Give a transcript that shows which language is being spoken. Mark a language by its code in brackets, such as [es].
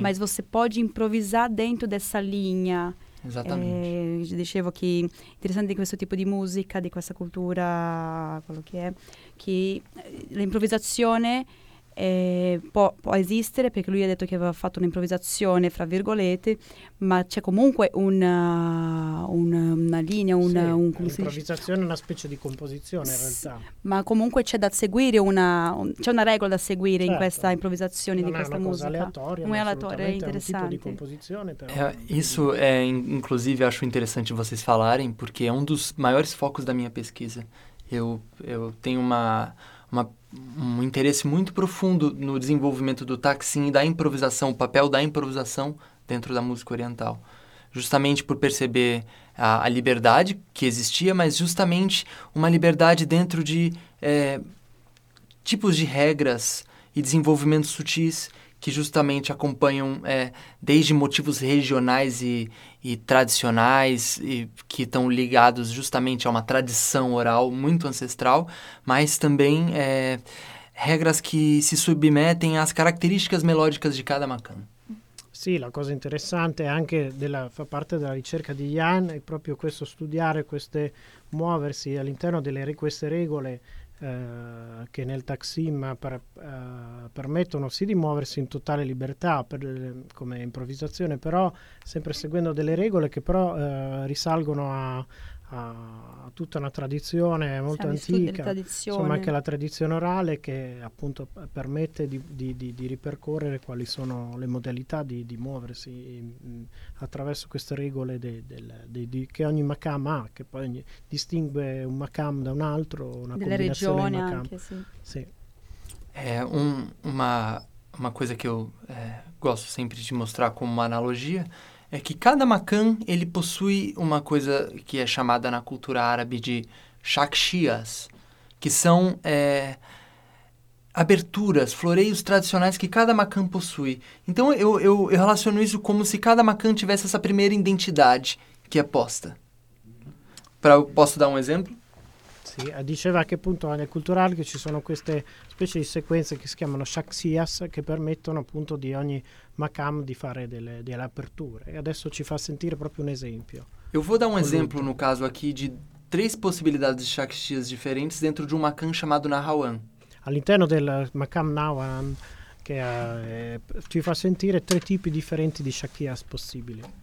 [pt] mas você pode improvisar dentro dessa linha. [it] Esattamente. Dicevo che interessante di questo tipo di musica, di questa cultura, quello che è, che l'improvvisazione può esistere, perché lui ha detto che aveva fatto un'improvvisazione fra virgolette, ma c'è comunque una linea, un'improvvisazione è una specie di composizione in realtà, ma comunque c'è da seguire c'è una regola da seguire, certo, in questa improvvisazione, non di questa musica, non è una cosa aleatoria, ma aleatoria, è interessante, è un tipo di composizione però. [pt] Isso è inclusive acho interessante vocês falarem, porque é um dos maiores focos da minha pesquisa. Eu tenho um interesse muito profundo no desenvolvimento do taksim e da improvisação, o papel da improvisação dentro da música oriental. Justamente por perceber a liberdade que existia, mas justamente uma liberdade dentro de tipos de regras e desenvolvimentos sutis que justamente acompanham desde motivos regionais e tradicionais, e que estão ligados justamente a uma tradição oral muito ancestral, mas também regras que se submetem às características melódicas de cada macan. [it] Sim, sì, [pt] a coisa interessante é [it] anche fa parte da ricerca de Jan, é proprio questo studiare queste muoversi all'interno delle queste regole che nel taksim permettono sì di muoversi in totale libertà come improvvisazione, però sempre seguendo delle regole che però risalgono a tutta una tradizione molto antica, insomma anche la tradizione orale, che appunto permette di ripercorrere quali sono le modalità di muoversi attraverso queste regole che ogni makam ha, che poi distingue un makam da un altro, una delle combinazione makam. Anche, sì. Sì. È una cosa che io gosto sempre di mostrare come un'analogia. [pt] É que cada makam, ele possui uma coisa que é chamada na cultura árabe de shakshias, que são aberturas, floreios tradicionais que cada makam possui. Então, eu relaciono isso como se cada makam tivesse essa primeira identidade que é posta. Posso dar um exemplo? [it] Diceva che appunto nel culturale che ci sono queste specie di sequenze che si chiamano shakshias, che permettono appunto di ogni makam di fare delle aperture, e adesso ci fa sentire proprio un esempio. [pt] Eu vou dar um exemplo no caso aqui de três possibilidades de shakshias diferentes dentro de um makam chamado Nahawan. [it] All'interno del makam Nahawan, che ci fa sentire tre tipi differenti di shakshias possibili.